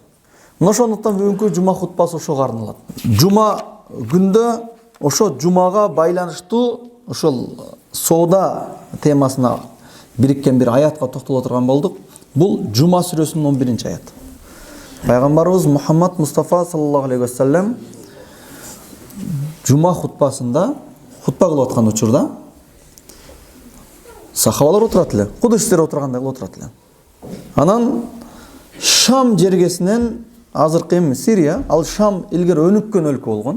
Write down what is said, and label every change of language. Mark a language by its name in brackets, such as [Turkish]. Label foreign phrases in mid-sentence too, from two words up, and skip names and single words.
[Kyrgyz] Мына ошондуктан бүгүнкү жума хутбасы ошого арналат. Жума күндө ошо жумага байланыштуу ошол соода темасына бириккен бир аятка токтоло турган болдук. Бул Жума сүрөсүнүн 11-аят. Пайгамбарыбыз Мухаммад Мустафа [Arabic] صلى الله عليه وسلم [Kyrgyz] жума хутбасында хутба кылып аткан учурда сахабалар отурат эле. Кудус сиздер отургандай отурат эле. Анан Шам жергесинен, азыркы Сирия, ал Шам илгери өнүккөн өлкө болгон.